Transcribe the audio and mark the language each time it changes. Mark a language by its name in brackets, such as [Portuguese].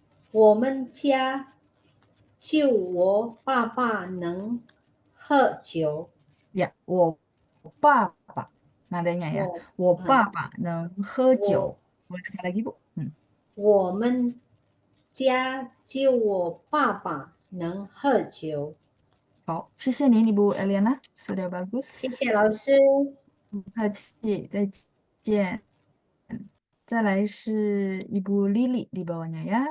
[Chinese] 我们家就我爸爸能喝酒， [Indonesian] Ya, [Chinese] 我爸爸 [Indonesian] nadanya ya. [Chinese] 我啊，我爸爸能喝酒. 我 [Indonesian] Boleh sekali lagi, Bu? [Chinese] 我们家就我爸爸能喝酒。好，谢谢您，Ibu Eliana. [Indonesian] Sudah bagus. [Chinese] 谢谢老师。不客气，再见。 [Indonesian] 再来是Ibu Lili di bawahnya ya.